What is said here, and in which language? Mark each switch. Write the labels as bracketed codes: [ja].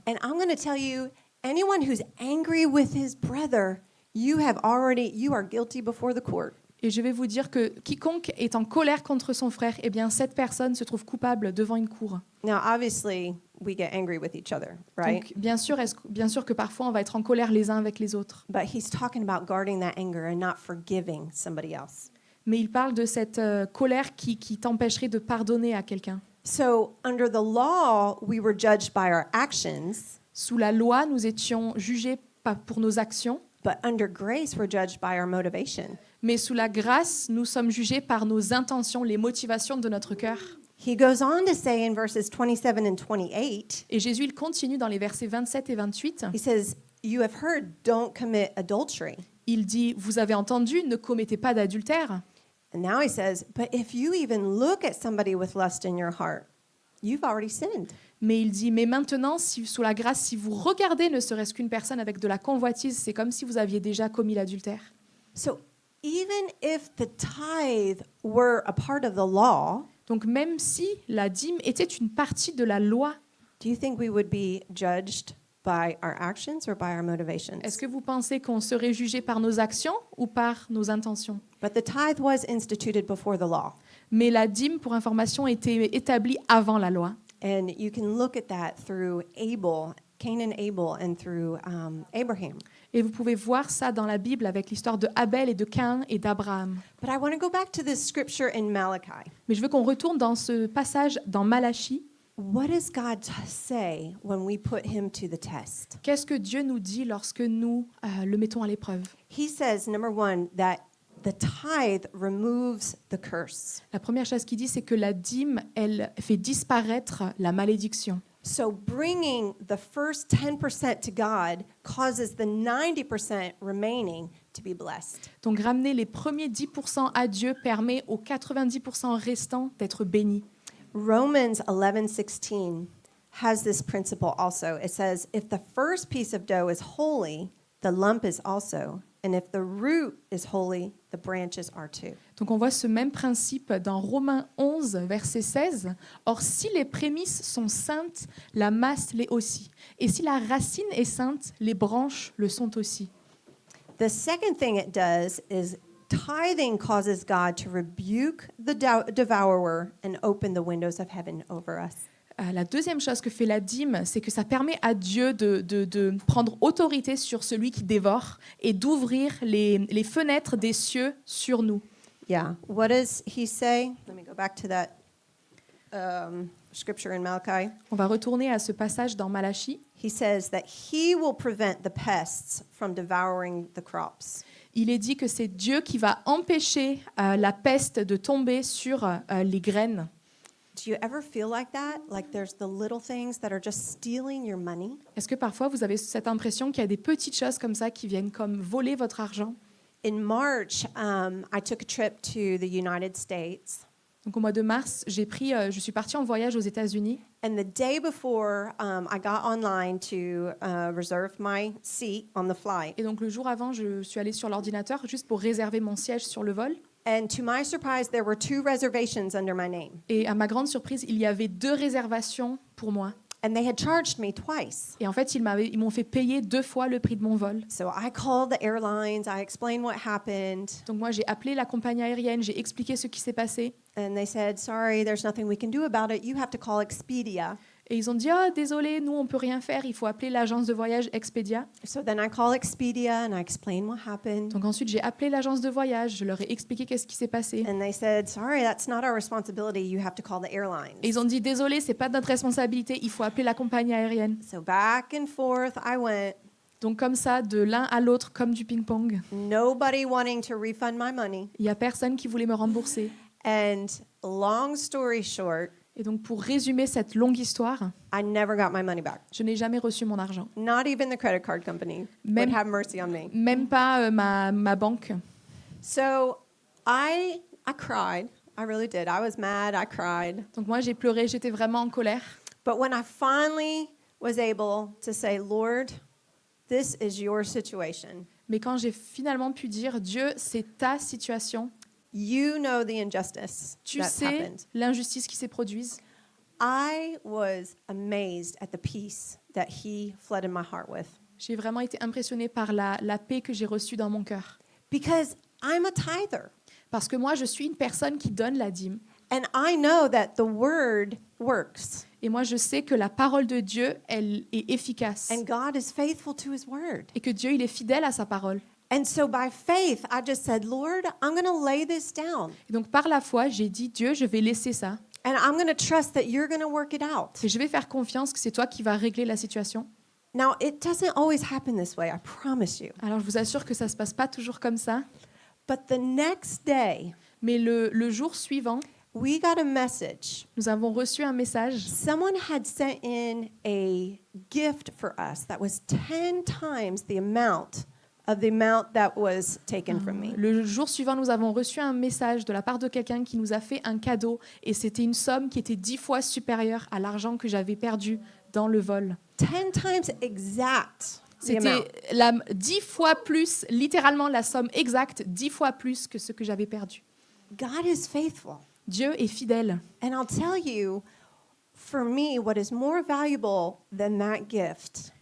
[en] and I'm going to tell you, anyone who's angry with his brother, you are guilty before the court. [fr] Et je vais vous dire que quiconque est en colère contre son frère, eh bien, cette personne se trouve coupable devant une cour. [en] Now, obviously, we get angry with each other, right? [fr] Donc, bien sûr que parfois, on va être en colère les uns avec les autres. [en] But he's talking about guarding that anger and not forgiving somebody else. [fr] Mais il parle de cette colère qui t'empêcherait de pardonner à quelqu'un. [en] So, under the law, we were judged by our actions, [fr] Sous la loi, nous étions jugés pas pour nos actions, [en] but under grace, we're judged by our motivation. [fr] mais sous la grâce, nous sommes jugés par nos intentions, les motivations de notre cœur. [en] He goes on to say in verses 27 and 28, [fr] Et Jésus, il continue dans les versets 27 et 28. [en] he says, you have heard, don't commit adultery. [fr] Il dit, vous avez entendu, ne commettez pas d'adultère. [en] And now he says, but if you even look at somebody with lust in your heart, you've already sinned. [fr] Mais il dit, mais maintenant, sous la grâce, si vous regardez ne serait-ce qu'une personne avec de la convoitise, c'est comme si vous aviez déjà commis l'adultère. [en] So even if the tithe were a part of the law, [fr] Donc même si la dîme était une partie de la loi, [en] do you think we would be judged by our actions or by our motivations? [fr] est-ce que vous pensez qu'on serait jugé par nos actions ou par nos intentions ? [en] But the tithe was instituted before the law. [fr] Mais la dîme, pour information, était établie avant la loi. [en] And you can look at that through Abel, Cain and Abel, and through Abraham. [fr] Et vous pouvez voir ça dans la Bible avec l'histoire de Abel et de Caïn et d'Abraham. [en] But I want to go back to this scripture in Malachi. [fr] Mais je veux qu'on retourne dans ce passage dans Malachie. [en] What does God say when we put him to the test? [fr] Qu'est-ce que Dieu nous dit lorsque nous le mettons à l'épreuve ? [en] He says, number one, that the tithe removes the curse. [fr] La première chose qu'il dit, c'est que la dîme, elle fait disparaître la malédiction. [en] So bringing the first 10% to God causes the 90% remaining to be blessed. [fr] Donc ramener les premiers 10% à Dieu permet aux 90% restants d'être bénis. [en] Romans 11:16 has this principle also. It says, if the first piece of dough is holy, the lump is also, And if the root is holy, the branches are too. [fr] Donc on voit ce même principe dans Romains 11, verset 16. Or, si les prémices sont saintes, la masse l'est aussi. Et si la racine est sainte, les branches le sont aussi. [en] The second thing it does is tithing causes God to rebuke the devourer and open the windows of heaven over us. [fr] La deuxième chose que fait la dîme, c'est que ça permet à Dieu de prendre autorité sur celui qui dévore et d'ouvrir les fenêtres des cieux sur nous. [en] Yeah. What does he say? Let me go back to that scripture in Malachi. [fr] On va retourner à ce passage dans Malachie. [en] He says that he will prevent the pests from devouring the crops. [fr] Il est dit que c'est Dieu qui va empêcher la peste de tomber sur les graines. [en] Do you ever feel like that? Like there's the little things that are just stealing your money? [fr] Est-ce que parfois vous avez cette impression qu'il y a des petites choses comme ça qui viennent comme voler votre argent? [en] In March, I took a trip to the United States. [fr] Donc au mois de mars, je suis partie en voyage aux États-Unis. [en] And the day before, I got online to reserve my seat on the flight. [fr] Et donc le jour avant, je suis allée sur l'ordinateur juste pour réserver mon siège sur le vol. [en] And to my surprise, there were 2 reservations under my name. [fr] Et à ma grande surprise, il y avait 2 réservations pour moi. [en] And they had charged me twice. [fr] Et en fait, ils m'ont fait payer 2 fois le prix de mon vol. [en] So I called the airlines, I explained what happened, [fr] Donc moi, j'ai appelé la compagnie aérienne, j'ai expliqué ce qui s'est passé. [en] and they said, "Sorry, there's nothing we can do about it. You have to call Expedia." [fr] Et ils ont dit, ah, désolé, nous, on peut rien faire, il faut appeler l'agence de voyage Expedia. [en] So then I called Expedia and I explained what happened. [fr] Donc ensuite, j'ai appelé l'agence de voyage, je leur ai expliqué qu'est-ce qui s'est passé. [en] And they said, "Sorry, that's not our responsibility. You have to call the airlines." [fr] Et ils ont dit, désolé, c'est pas de notre responsabilité, il faut appeler la compagnie aérienne. [en] So back and forth I went, [fr] Donc comme ça, de l'un à l'autre, comme du ping-pong. [en] nobody wanting to refund my money. [fr] Il n'y a personne qui voulait me rembourser. [en] And long story short, [fr] Et donc pour résumer cette longue histoire, [en] I never got my money back. [fr] je n'ai jamais reçu mon argent. [en] Not even the credit card company [fr] Même- [en] would have mercy on me. [fr] Même pas ma banque. [en] So I cried. I really did. I was mad. I cried. [fr] Donc moi, j'ai pleuré, j'étais vraiment en colère. [en] But when I finally was able to say, Lord, this is your situation. [fr] Mais quand j'ai finalement pu dire, Dieu, c'est ta situation, [en] You know the injustice [fr] tu [en] that [fr] sais [en] happened. [fr] l'injustice qui s'est produite. [en] I was amazed at the peace that he flooded my heart with. [fr] J'ai vraiment été impressionnée par la paix que j'ai reçue dans mon cœur. [en] Because I'm a tither. [fr] Parce que moi, je suis une personne qui donne la dîme. [en] And I know that the word works. [fr] Et moi, je sais que la parole de Dieu, elle est efficace. [en] And God is faithful to his word. [fr] Et que Dieu, il est fidèle à sa parole. [en] And so by faith, I just said, Lord, I'm going to lay this down. [fr] Et donc, par la foi, j'ai dit, Dieu, je vais laisser ça. [en] And I'm going to trust that you're going to work it out. [fr] Et je vais faire confiance que c'est toi qui vas régler la situation. [en] Now, it doesn't always happen this way, I promise you. [fr] Alors, je vous assure que ça ne se passe pas toujours comme ça. [en] But the next day, [fr] Mais le jour suivant, [en] we got a message. [fr] nous avons reçu un message. [en] Someone had sent in a gift for us that was 10 times the amount that was taken from me. [fr] Le jour suivant, nous avons reçu un message de la part de quelqu'un qui nous a fait un cadeau. Et c'était une somme qui était 10 fois supérieure à l'argent que j'avais perdu dans le vol. [en] 10 times exact. The amount. [fr] C'était 10 fois plus, littéralement la somme exacte, 10 fois plus que ce que j'avais perdu. [en] God is faithful. [fr] Dieu est fidèle. [en] And I'll tell you, for me, what is more valuable than that gift,